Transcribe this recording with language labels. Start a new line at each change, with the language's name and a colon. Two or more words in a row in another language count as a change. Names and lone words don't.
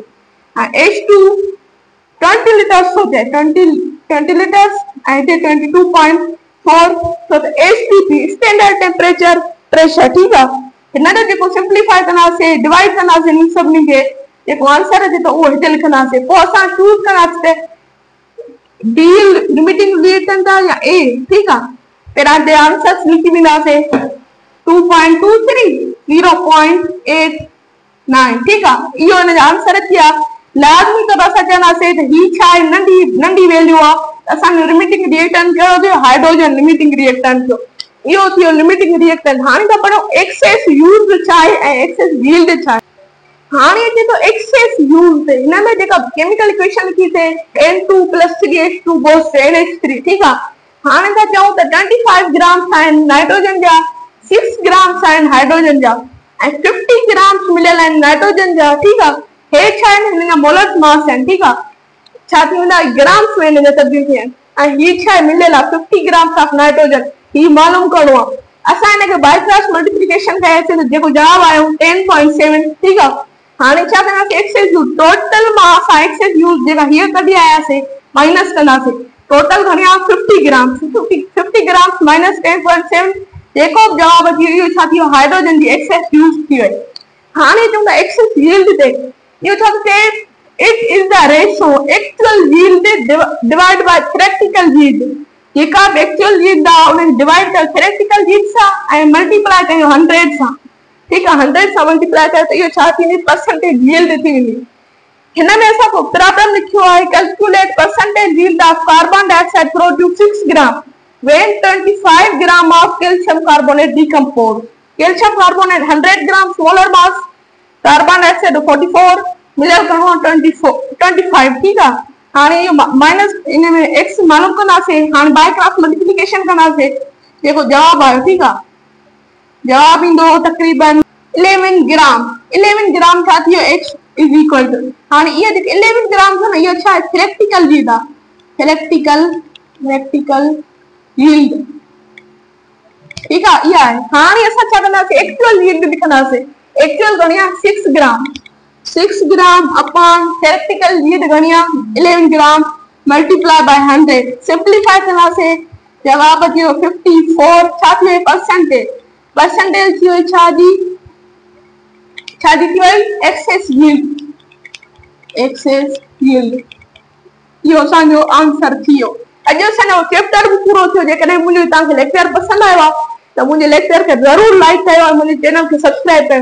Sindhi: H2 20 लीटर्स थो चए, 20 लीटर्स ऐं हिते 22.4 तो H2 थी
English: standard temperature pressure,
Sindhi: ठीकु आहे। हिन जो जेको सिंप्लीफाई कंदासीं, डिवाइड कंदासीं इन सभिनी खे, जेको आंसर अचे थो उहो हिते लिखंदासीं। पोइ असां चूज़ कंदासीं
English: the limiting reactant
Sindhi: या ए, ठीकु आहे। पहिरां ते आंसर्स लिखी वेंदासीं 2.23 0.89, ठीकु आहे। इहो हिन जो आंसर थी आहे। लाज़मी तौर असां चवंदासीं त ही छा आहे, नंढी वैल्यू आहे। असांजो
English: limiting reactant
Sindhi: कहिड़ो थियो,
English: hydrogen limiting reactant
Sindhi: थियो। इहो थियो
English: limiting reactant.
Sindhi: हाणे त पढ़ो
English: excess use
Sindhi: छा आहे ऐं
English: excess yield
Sindhi: छा आहे। हाणे अचे थो
English: excess use,
Sindhi: हिन में जेका
English: chemical equation
Sindhi: लिखी थे
English: N2 + 3H2 goes to NH3,
Sindhi: ठीकु आहे। हाणे था चऊं त 25 ग्राम्स आहिनि नाइट्रोजन जा, 6 ग्राम्स आहिनि हाइड्रोजन जा ऐं 50 ग्राम्स मिलियल आहिनि नाइट्रोजन जा, ठीकु आहे। हे छा आहिनि, हिन जा
English: molar mass
Sindhi: आहिनि, ठीकु आहे। छा थी वेंदा ग्राम्स में हिन जा तब्दील थिया आहिनि ऐं हीअ छा आहे मिलियल आहे
English: 50 grams of nitrogen.
Sindhi: ही मालूम करिणो आहे। असां हिन खे
English: by cross multiplication
Sindhi: कयासीं त जेको जवाब आयो 10.7, ठीकु आहे। हाणे छा कंदासीं,
English: excess use total
Sindhi: मां असां
English: excess use
Sindhi: जेका हीअ कढी आयासीं माइनस कंदासीं। टोटल घणी आहे 50 ग्राम्स, 50 ग्राम्स माइनस 10.7, जेको बि जवाब अची वियो इहो छा थियो, हाइड्रोजन जी
English: excess use
Sindhi: थी वई। हाणे चऊं था
English: excess yield
Sindhi: ते, इहो छा थो चए,
English: it is the ratio actual yield divide by theoretical yield.
Sindhi: जेका बि
English: actual yield
Sindhi: आहे उन डिवाइड कयो
English: theoretical yield
Sindhi: सां ऐं मल्टीप्लाई कयो 100 सां, ठीकु आहे। 100 सां मल्टीप्लाई कयो त इहो छा थींदी,
English: percentage yield
Sindhi: थी वेंदी। हिन में असां को प्रॉब्लम लिखियो आहे,
English: calculate percentage yield of carbon dioxide produce 6 gram when 25 gram of calcium carbonate decompose. calcium carbonate 100 gram molar mass, carbon dioxide 44,
Sindhi: मिलियल घणो 25, ठीकु आहे। हाणे इहो माइनस इन में एक्स मालूम कंदासीं। हाणे
English: by cross multiplication
Sindhi: कंदासीं, जेको जवाब आयो, ठीकु आहे। जवाब ईंदो तक़रीबन 11 ग्राम। 11 ग्राम छा थियो,
English: x is equal to,
Sindhi: हाणे इहा जेके 11 ग्राम आहे इहो छा आहे,
English: theoretical yield
Sindhi: आहे,
English: theoretical yield,
Sindhi: ठीकु आहे। इहा आहे। हाणे असां छा कंदासीं,
English: actual yield
Sindhi: लिखंदासीं। एक्चुअल घणी आहे 6 ग्राम,
English: 6 gram upon theoretical yield
Sindhi: घणी आहे 11 ग्राम
English: multiply by 100,
Sindhi: सिंप्लीफाई कंदासीं, जवाब अची 54। छा थियो परसेंटेज, परसेंटेज थी वई छा जी थी वई
English: excess yield, excess yield.
Sindhi: इहो असांजो आंसर थी वियो। अॼु असांजो चैप्टर बि पूरो थियो। जेकॾहिं मुंहिंजो तव्हांखे लेक्चर पसंदि आयो आहे त मुंहिंजे लेक्चर खे ज़रूरु लाइक कयो ऐं मुंहिंजे चैनल खे सब्सक्राइब कयो।